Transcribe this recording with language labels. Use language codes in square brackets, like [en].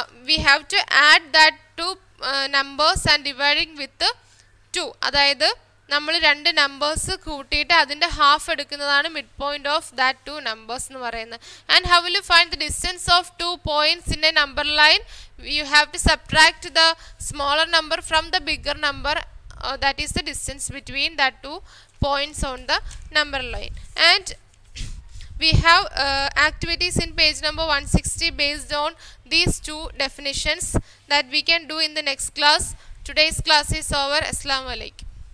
[en] We have to add that two numbers and dividing with 2. [ml] അതായത് നമ്മൾ രണ്ട് numbers കൂട്ടിയിട്ട് അതിൻ്റെ ഹാഫ് എടുക്കുന്നതാണ് [en] mid point of that two numbers [ml] എന്ന് പറയുന്നത്. [en] And how will you find the distance of two points in a number line? You have to subtract the smaller number from the bigger number, that is the distance between that two points on the number line. And we have activities in page number 160 based on these two definitions that we can do in the next class. Today's class is over. Assalamu alaikum.